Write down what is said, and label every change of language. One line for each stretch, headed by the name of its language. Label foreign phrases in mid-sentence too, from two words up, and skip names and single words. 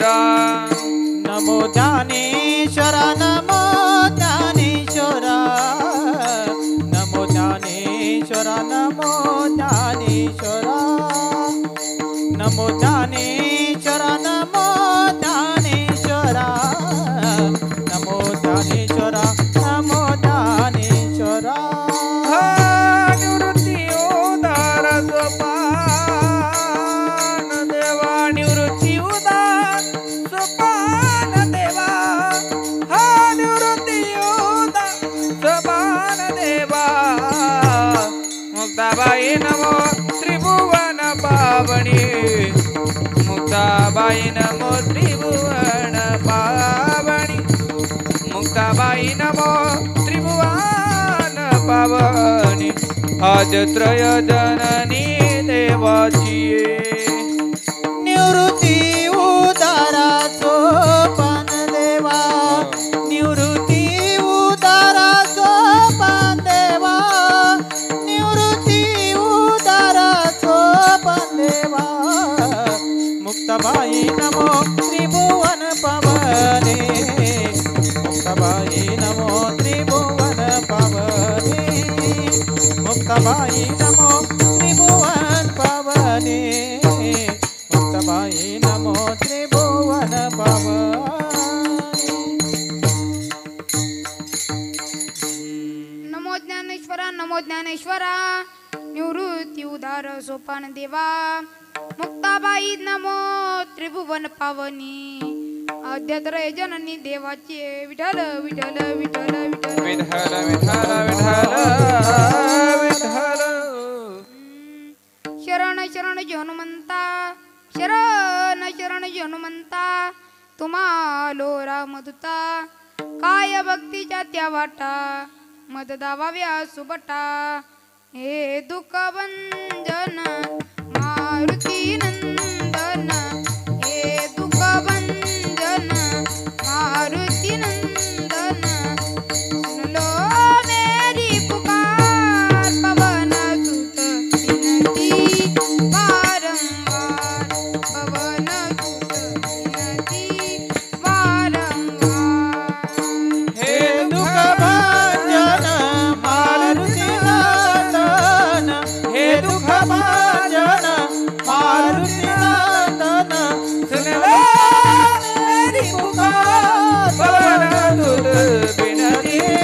Marathi: नमो ज्ञानेश्वर नमो ज्ञानेश्वर नमो ज्ञानेश्वर नमो ज्ञानेश्वर नमो ज्ञानेश्वर नमो ज्ञानेश्वर नमो ज्ञानेश्वर नमो ज्ञानेश्वर हा निवृत्ती उदार सोपान देवा निवृत्ती उदार सोपान देवा हा निवृत्ती उदार सोपान देवा मुक्ताबाई नमो त्रिभुवन पावनी मुक्ताबाई नमो त्रिभुवन पावनी मुक्ताबाई नमो त्रिभुवन पावनी आज त्रय जननी देवाची निवृत्ती उदारा सोपान देवा निवृत्ती उदारा सोपान देवा निवृत्ती उदारा सोपान देवा मुक्ताबाई नमो त्रिभुवन पावने मुक्ताबाई नमो त्रिभुवन पावने मुक्ताबाई नमो त्रिभुवन पावने मुक्ताबाई नमो त्रिभुवन पावने नमो ज्ञानेश्वरा निवृत्ती उदार सोपान देवा मुक्ताबाई नमो त्रिभुवन पावनी आद्यत्रय जननी देवाची विठ्ठल विठ्ठल विठ्ठल विठ्ठल विठ्ठल विठ्ठल विठ्ठल विठ्ठल शरण शरण हनुमंता शरण शरण हनुमंता तुम्हालो रामदूता काय भक्तीच्या त्या वाटा मद दावाव्या सुबटा
Hindi: हे दुःख भंजन मारुती नंदन हे दुःख भंजन मारुती नंदन सुन लो मेरी पुकार पवन सुत विनती वारंवार पवन सुत विनती वारंवार हे दुःख भंजन मारुती नंदन हे दुःख भंजन मारुती नंदन सुनला मेरी पुकार पवन दूत बिनती